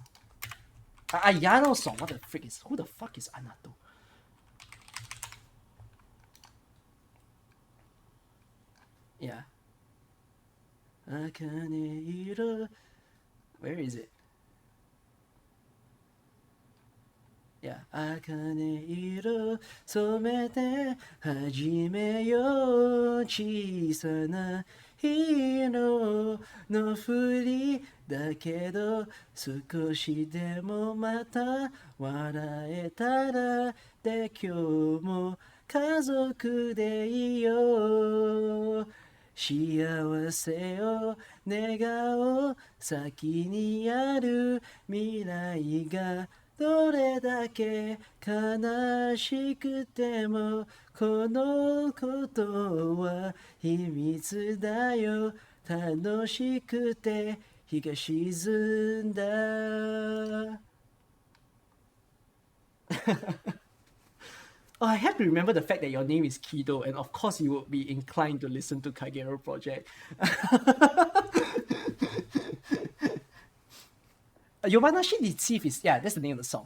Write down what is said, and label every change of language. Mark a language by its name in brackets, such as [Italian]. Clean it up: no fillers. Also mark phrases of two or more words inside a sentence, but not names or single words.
[English] Ayano song. What the frick is? Who the fuck is Anato? Yeah. Akane Where is it? Yeah. [Japanese] 茜色染めて始めよう小さなヒーローのふりだけど少しでもまた笑えたらで今日も家族でいいよ幸せを願おう先にある未来がどれだけ悲しくてもこのことは秘密だよ楽しくて日が沈んだ [English] Oh, I have to remember the fact that your name is Kido, and of course you would be inclined to listen to Kagero Project. Yobanashi Deceive is, yeah, that's the name of the song.